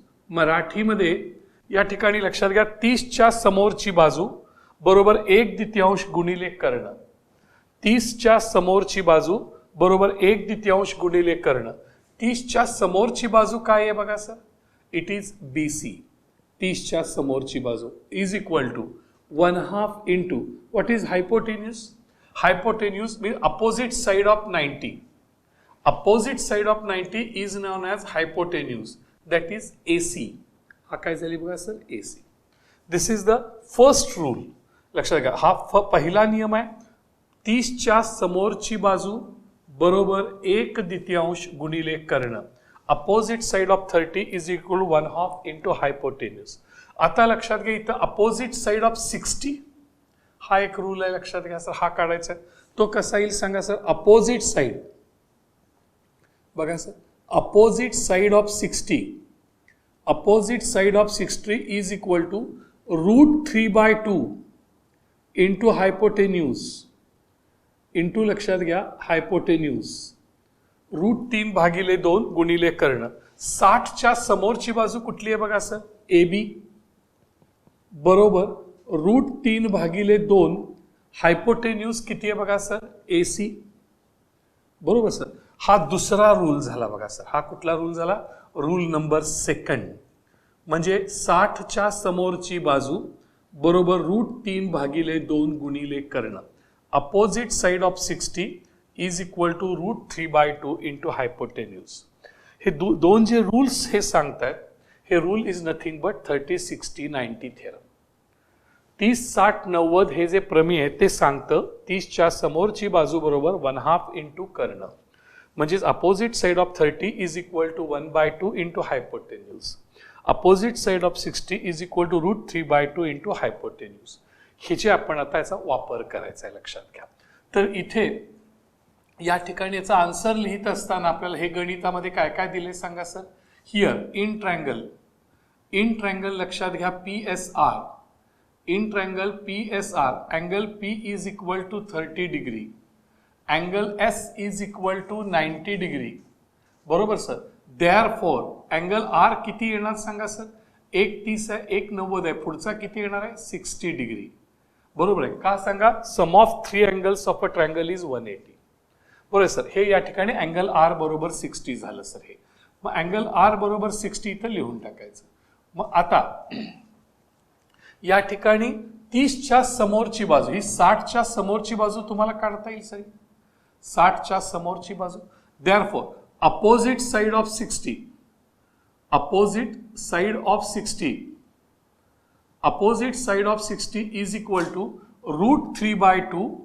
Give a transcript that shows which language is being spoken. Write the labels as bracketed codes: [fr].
[mr] मराठीमध्ये या ठिकाणी लक्षात घ्या 30च्या समोरची बाजू बरोबर 1/2 गुणिले कर्ण. 30च्या समोरची बाजू बरोबर 1/2 गुणिले कर्ण. 30च्या समोरची बाजू काय आहे बघा सर, [en] It is BC. [mr] 30च्या समोरची बाजू [en] Is equal to 1/2 into what is hypotenuse. Hypotenuse mean opposite side of 90. Opposite side of 90 is known as hypotenuse, that is AC. [mr] हा काय झाली बघा sir AC. [en] This is the first rule. [mr] लक्षात घ्या हा पहिला नियम आहे. 30च्या समोरची बाजू बरोबर 1/2 गुणिले कर्ण. [en] Opposite side of 30 is equal to 1/2 into hypotenuse. [mr] आता लक्षात घ्या इथं अपोजिट साइड ऑफ 60 हा एक रूल आहे, लक्षात घ्या सर. हा काढायचा आहे, तो कसा येईल सांगा सर. [en] opposite side बघा sir, opposite side of 60, opposite side of 60 is equal to √3/2 into hypotenuse into [mr] लक्षात घ्या [en] Hypotenuse. [mr] √3/2 गुणिले कर्ण. 60च्या समोरची बाजू कुठली आहे बघा सर AB बरोबर √3/2 हायपोटेन्यूज किती आहे बघा सर AC. बरोबर सर. हा दुसरा रूल झाला बघा सर. हा कुठला रूल झाला, रूल नंबर सेकंड. म्हणजे 60च्या समोरची बाजू बरोबर √3/2 गुणिले कर्ण. [en] Opposite side of 60 is equal to √3/2 into hypotenuse. [mr] हे दोन जे रूल्स हे सांगतात, हे [en] Rule is nothing but 30, 60, 90 theorem. [mr] 30, 60, 90 हे जे प्रमेय आहे ते सांगतं 30च्या समोरची बाजू बरोबर 1/2 इंटू कर्ण. [en] म्हणजेच opposite side of 30 is equal to 1/2 into hypotenuse. Opposite side of 60 is equal to √3/2 into hypotenuse. [mr] ह्याचे आपण आता याचा वापर करायचा आहे, लक्षात घ्या. तर इथे या ठिकाणी याचा आन्सर लिहित असताना आपल्याला हे गणितामध्ये काय काय दिले सांगा सर. [en] here in triangle [mr] लक्षात घ्या [en] PSR. In triangle PSR angle P is equal to 30 degree, angle S is equal to 90 degree. [mr] बरोबर सर. [en] therefore angle R [mr] किती येणार सांगा सर. 130 आहे, 190 आहे, पुढचा किती येणार आहे 60 डिग्री. बरोबर आहे का सांगा. [en] Sum of 3 angles of a triangle is 180. [mr] बरोबर सर. हे या ठिकाणी अँगल R बरोबर 60 झालं सर. हे मग अँगल R बरोबर 60 इथं लिहून टाकायचं. मग आता या ठिकाणी 30च्या समोरची बाजू ही 60च्या समोरची बाजू तुम्हाला काढता येईल सर. 60च्या समोरची बाजू. [en] therefore opposite side of 60, opposite side of 60, opposite side of 60 is equal to √3/2